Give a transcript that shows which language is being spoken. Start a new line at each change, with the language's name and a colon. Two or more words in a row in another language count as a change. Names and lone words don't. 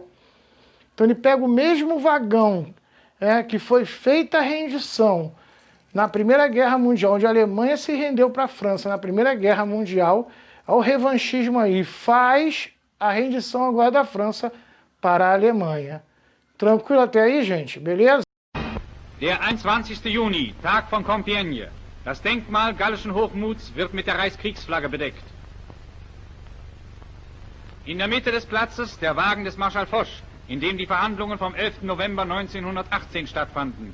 Portuguese: Então ele pega o mesmo vagão que foi feita a rendição na Primeira Guerra Mundial, onde a Alemanha se rendeu para a França na Primeira Guerra Mundial, ao revanchismo aí, faz a rendição agora da França para a Alemanha. Tranquilo até aí, gente? Beleza?
German: Der 21. Juni, Tag von Compiègne. Das Denkmal gallischen Hochmuts wird mit der Reichskriegsflagge bedeckt. In der Mitte des Platzes der Wagen des Marschall Foch, in dem die Verhandlungen vom 11. November 1918 stattfanden.